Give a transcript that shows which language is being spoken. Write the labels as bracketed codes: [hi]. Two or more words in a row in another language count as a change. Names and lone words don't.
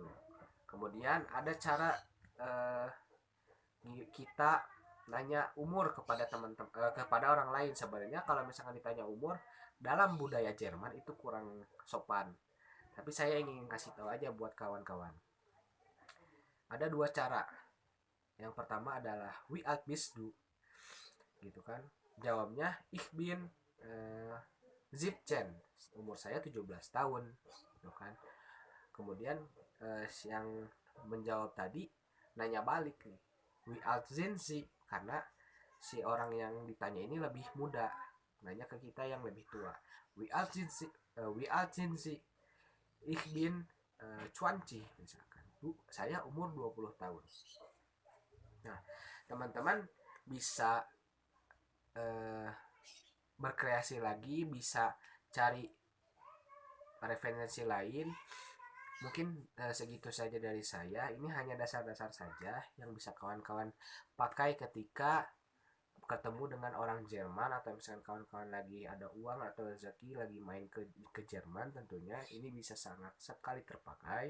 [id] Kemudian ada cara kita nanya umur kepada teman-teman, kepada orang lain. Sebenarnya kalau misalkan ditanya umur dalam budaya Jerman itu kurang sopan. Tapi saya ingin kasih tahu aja buat kawan-kawan. Ada dua cara. Yang pertama adalah [de] wie alt bist du? [id] Gitu kan. Jawabnya [de] ich bin 17, [id] umur saya 17 tahun gitu kan. Kemudian yang menjawab tadi nanya balik nih, [de] wie alt sind Sie, [id] karena si orang yang ditanya ini lebih muda, nanya ke kita yang lebih tua. [de] Wie alt sind Sie, ich bin 20 misalkan. [id] Saya umur 20 tahun. Nah, teman-teman bisa berkreasi lagi, bisa cari referensi lain. Mungkin segitu saja dari saya. Ini hanya dasar-dasar saja yang bisa kawan-kawan pakai ketika ketemu dengan orang Jerman, atau misalkan kawan-kawan lagi ada uang atau rezeki lagi main ke Jerman, tentunya ini bisa sangat sekali terpakai.